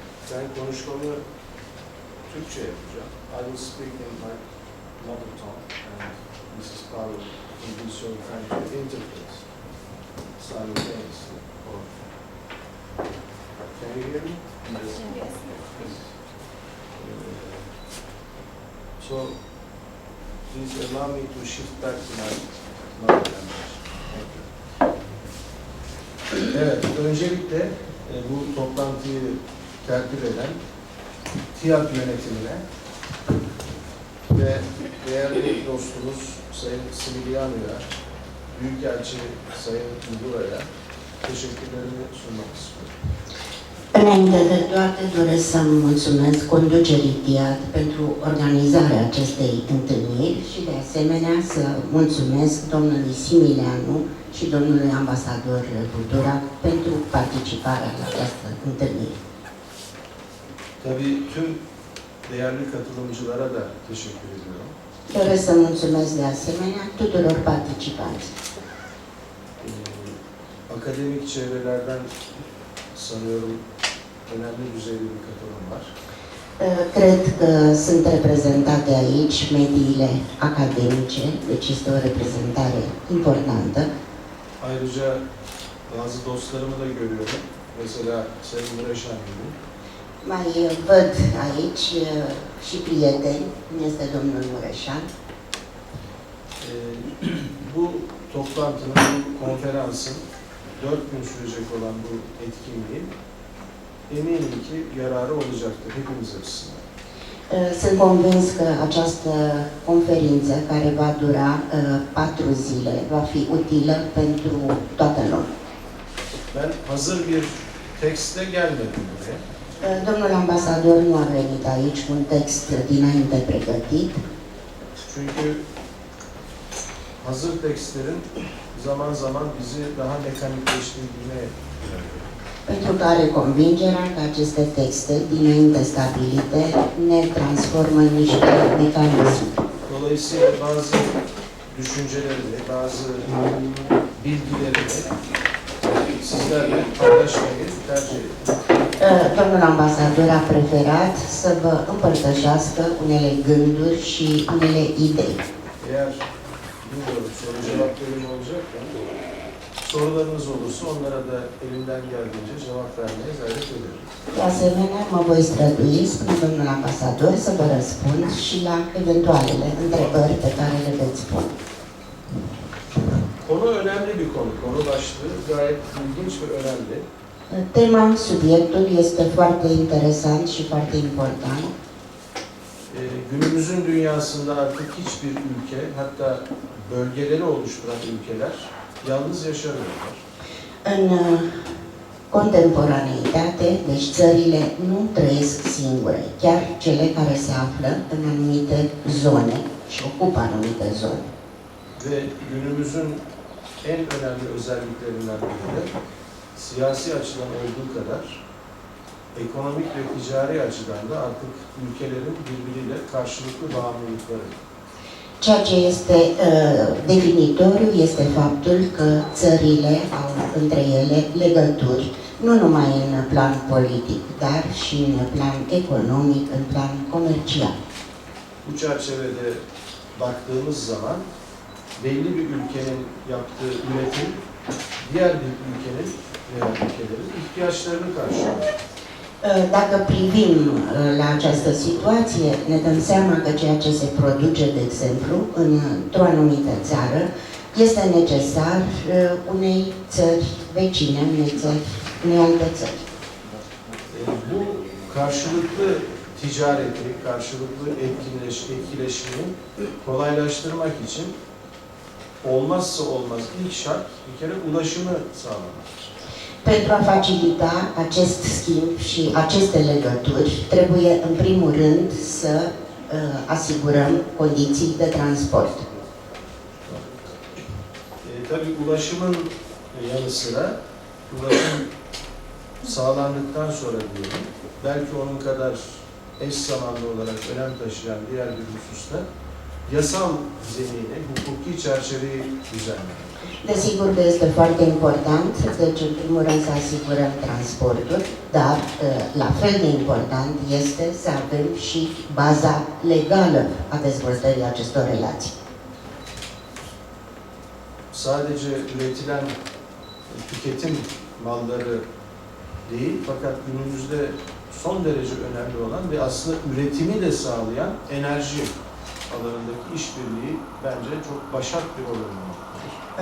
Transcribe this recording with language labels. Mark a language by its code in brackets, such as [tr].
[tr] Ben konuşmamı Türkçe yapacağım. [en] I will speak in my mother tongue, and Mrs. Paolo will do so trying to interpret simultaneously. Can you hear me? Yes. So, please allow me to shift back to my mother language. Thank you. [tr] Evet, öncelikle bu toplantıyı tertip eden TİAD yönetimine ve değerli dostumuz Sayın Similiano'ya, Büyükelçi Sayın Tudura'ya teşekkürlerimi sunmak istiyorum. [ro] Înainte de toate, doresc să mulțumesc conducerii TİAD pentru organizarea acestei întâlniri și, de asemenea, să mulțumesc domnului Similianu și domnului ambasador Tudura pentru participarea la această întâlnire. [tr] Tabii tüm değerli katılımcılara da teşekkür ediyorum. [ro] Doresc să mulțumesc de asemenea tuturor participanților. [tr] Akademik çevrelerden sanıyorum önemli düzeyde bir katılım var. [ro] Cred că sunt reprezentate aici mediile academice, deci este o reprezentare importantă. [tr] Ayrıca bazı dostlarımı da görüyorum. Mesela Sayın Mureşan gibi. [ro] Mai văd aici și prieteni, cum este domnul Mureșan. [tr] Bu toplantının, bu konferansın 4 gün sürecek olan bu etkinliğin eminim ki yararı olacaktır hepimiz açısından. [ro] Sunt convins că această conferință, care va dura 4 zile, va fi utilă pentru toată lumea. [tr] Ben hazır bir tekstle gelmedim buraya. [ro] Domnul ambasador nu a venit aici cu un text dinainte pregătit, [tr] Çünkü hazır tekstlerin zaman zaman bizi daha mekanikleştirdiğine inanıyorum. [ro] pentru că are convingerea că aceste texte dinainte stabilite ne transformă în niște mecanisme. [tr] Dolayısıyla bazı düşüncelerimi, bazı bilgilerimi sizlerle paylaşmayı tercih ediyorum. [ro] Domnul ambasador a preferat să vă împărtășească unele gânduri și unele idei. [tr] Eğer bilmiyorum soru cevap bölümü olacak mı? Sorularınız olursa onlara da elimden geldiğince cevap vermeye gayret ediyorum. [ro] De asemenea, mă voi strădui, spune domnul ambasador, să vă răspund și la eventualele întrebări pe care le veți pune. [tr] Konu önemli bir konu. Konu başlığı gayet ilginç ve önemli. [ro] Tema, subiectul este foarte interesant și foarte important. [tr] Günümüzün dünyasında artık hiçbir ülke, hatta bölgeleri oluşturan ülkeler yalnız yaşamıyorlar. [ro] În contemporaneitate, deci țările nu trăiesc singure, chiar cele care se află în anumite zone și ocupă anumite zone. [tr] Ve günümüzün en önemli özelliklerinden biri de siyasi açıdan olduğu kadar ekonomik ve ticari açıdan da artık ülkelerin birbiriyle karşılıklı bağımlılıkları. [ro] Ceea ce este definitoriu este faptul că țările au între ele legături, nu numai în plan politic, dar și în plan economic, în plan comercial. [tr] Bu çerçevede baktığımız zaman belli bir ülkenin yaptığı üretim diğer bir ülkenin veya ülkelerin ihtiyaçlarını karşılıyor. [ro] Dacă privim la această situație, ne dăm seama că ceea ce se produce, de exemplu, într-o anumită țară, este necesar unei țări vecine, unei alte țări. [tr] Bu karşılıklı ticareti, karşılıklı etkileşimi kolaylaştırmak için olmazsa olmaz ilk şart bir kere ulaşımı sağlamak. [ro] Pentru a facilita acest schimb și aceste legături, trebuie în primul rând să asigurăm condiții de transport. [tr] Tabii ulaşımın yanı sıra ulaşım sağlandıktan sonra diyelim, belki onun kadar eş zamanlı olarak önem taşıyan diğer bir hususta yasal zemini, hukuki çerçeveyi düzenlemek. [ro] Desigur că este foarte important, deci în primul rând să asigurăm transportul, dar la fel de important este să avem și baza legală a dezvoltării acestor relații. [tr] Sadece üretilen tüketim malları değil, fakat günümüzde son derece önemli olan ve aslında üretimi de sağlayan enerji alanındaki işbirliği bence çok başat bir rol oynamaktadır.